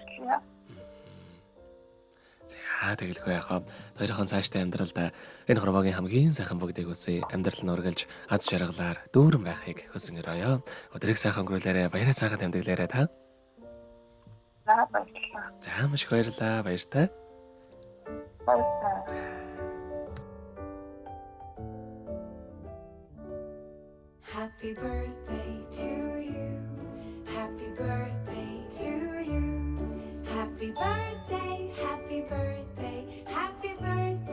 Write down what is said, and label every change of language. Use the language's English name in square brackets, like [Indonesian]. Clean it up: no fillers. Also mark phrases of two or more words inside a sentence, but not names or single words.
[Mongolian] За тэгэлгүй яхаа хоёрхан цааштай амьдралд энэ хорвогийн хамгийн сайхан бүгдийг үсээ амьдрал нь үргэлж аз жаргалаар дүүрэн байхыг хүсэн өрөөё. Өдрийг сайхан өнгөрүүлээрэ баяраа сайхан тэмдэглээрэ та. Баярлалаа. За маш их баярлалаа. Баяртай. [English] Happy birthday to you. Happy birthday to you. Happy birthday, happy birthday, happy birthday.